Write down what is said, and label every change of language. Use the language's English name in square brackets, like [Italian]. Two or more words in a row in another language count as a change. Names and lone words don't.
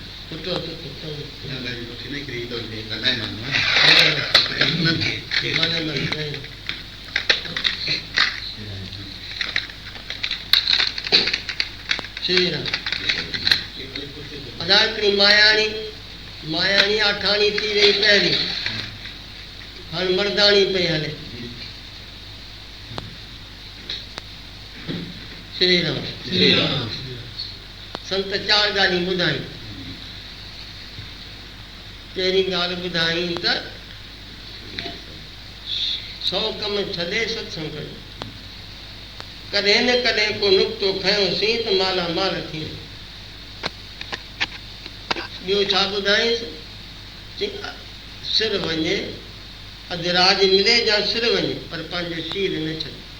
[Sindhi] सुठो सुठो श्री राम अदा हिकिड़ी मायाणी अठाणी थी वई पहिरीं हाणे मर्दाणी पई हले श्री राम संत चार ॻाल्हियूं ॿुधाई पहिरीं ॻाल्हि ॿुधाई त 100 कम छॾे सत्संग कयो कॾहिं न कॾहिं को नुक़्तो खयोसीं त माला माल थी ॿियो छा ॿुधाईंसि सिर वञे अधु राज मिले या सिर वञे पर पंहिंजो शीर न छॾे